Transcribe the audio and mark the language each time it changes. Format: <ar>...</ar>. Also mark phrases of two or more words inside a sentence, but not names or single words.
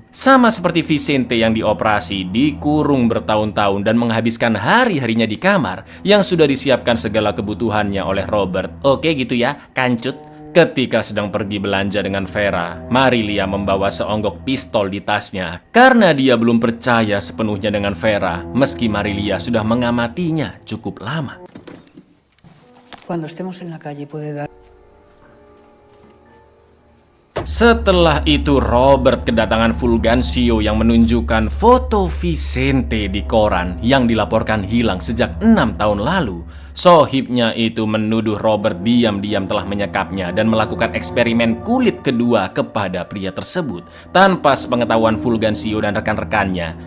<id>Sama seperti Vicente yang dioperasi, dikurung bertahun-tahun dan menghabiskan hari-harinya di kamar yang sudah disiapkan segala kebutuhannya oleh Robert. Oke gitu ya, kancut. Ketika sedang pergi belanja dengan Vera, Marilia membawa seonggok pistol di tasnya karena dia belum percaya sepenuhnya dengan Vera meski Marilia sudah mengamatinya cukup lama.</id> <es>Cuando estemos en la calle puede dar.</es> <id>Setelah itu Robert kedatangan Fulgencio yang menunjukkan foto Vicente di koran yang dilaporkan hilang sejak 6 tahun lalu. Sohibnya itu menuduh Robert diam-diam telah menyekapnya dan melakukan eksperimen kulit kedua kepada pria tersebut tanpa sepengetahuan Fulgencio dan rekan-rekannya.</id>